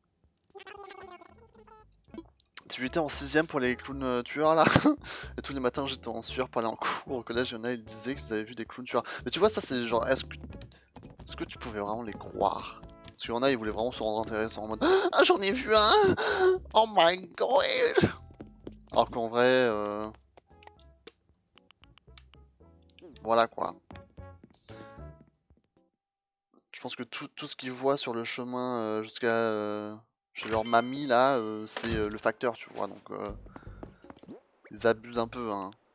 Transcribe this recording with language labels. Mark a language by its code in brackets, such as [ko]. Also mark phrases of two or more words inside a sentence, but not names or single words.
[fr] Tu étais en 6ème pour les clowns tueurs là. Et tous les matins j'étais en sueur pour aller en cours. Au collège, il y en a, ils disaient qu'ils avaient vu des clowns tueurs. Mais tu vois, ça c'est genre, est-ce que tu pouvais vraiment les croire? Parce qu'il y en a, ils voulaient vraiment se rendre intéressants en mode ah, j'en ai vu un! [en] Oh my god! [fr] Alors qu'en vrai, voilà quoi. Je pense que tout ce qu'ils voient sur le chemin jusqu'à chez leur mamie là, c'est le facteur, tu vois. Donc ils abusent un peu, hein.